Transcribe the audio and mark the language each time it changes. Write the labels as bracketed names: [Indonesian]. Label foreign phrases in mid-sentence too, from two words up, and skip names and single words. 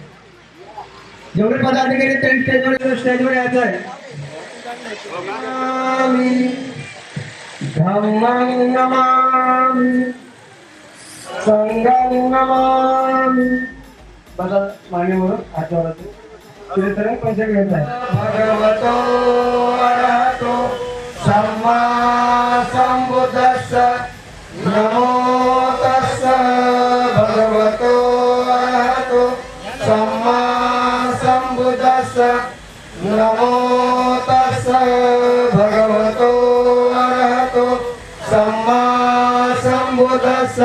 [Marathi] जेवढे पदाधिकारी त्यांनी स्टेजवर यायचं आहे. [Pali] धम्मं नमामि संघं नमामि. [Marathi] बघा मान्यवर आठवड्यात तिथे पैसे घ्यायचा आहे. [Pali] भगवतो अरहतो सम्मा संबुद्धस्स नमो तस्स भगवतो अरहतो सम्मा संबुद्धस्स नमो तस्स भगवतो अरहतो सम्मा संबुद्धस्स.